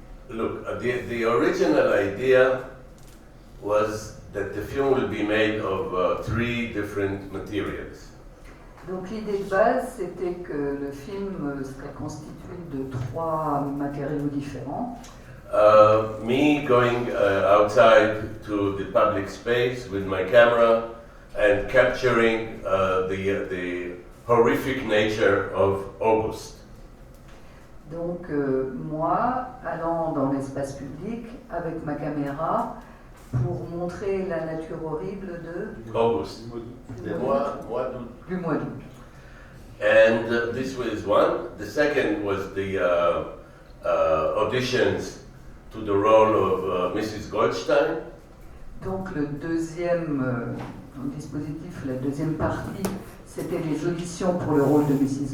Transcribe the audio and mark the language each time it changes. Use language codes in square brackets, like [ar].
[en] Look, the original idea was that the film will be made of 3 different materials. [fr] Donc l'idée de base, c'était que le film serait constitué de 3 matériaux différents. [en] Me going outside to the public space with my camera and capturing the horrific nature of August. [fr] Donc moi, allant dans l'espace public avec ma caméra pour montrer la nature horrible de August, du mois d'août. [en] And this was one. The second was the auditions to the role of Mrs. Goldstein. [fr] Donc le deuxième dispositif, la deuxième partie, c'était les auditions pour le rôle de Mrs.